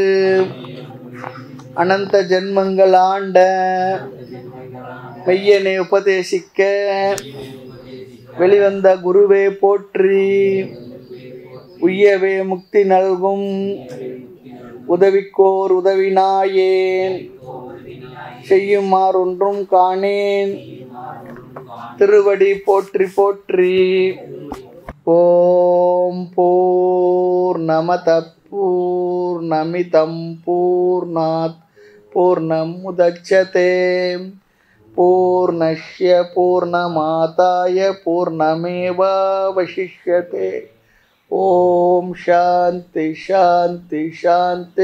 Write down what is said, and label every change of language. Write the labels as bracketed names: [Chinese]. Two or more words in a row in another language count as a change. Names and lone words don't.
[Tamil] அனந்த ஜென்மங்கள் ஆண்ட மெய்யனை உபதேசிக்க வெளிவந்த குருவே போற்றி, உய்யவே முக்தி நல்கும் உதவிக்கோர் உதவினாயேன், செய்யுமாறொன்றும் காணேன் திருவடி போற்றி போற்றி. [Sanskrit] ஓம் பூர்ணமத பூர்ணமிதம் பூர்ணாத் பூர்ணமுதச்யதே பூர்ணஸ்ய பூர்ணமாதாய பூர்ணமேவாவசிஷ்யதே. ஓம் சாந்தி சாந்தி சாந்தி.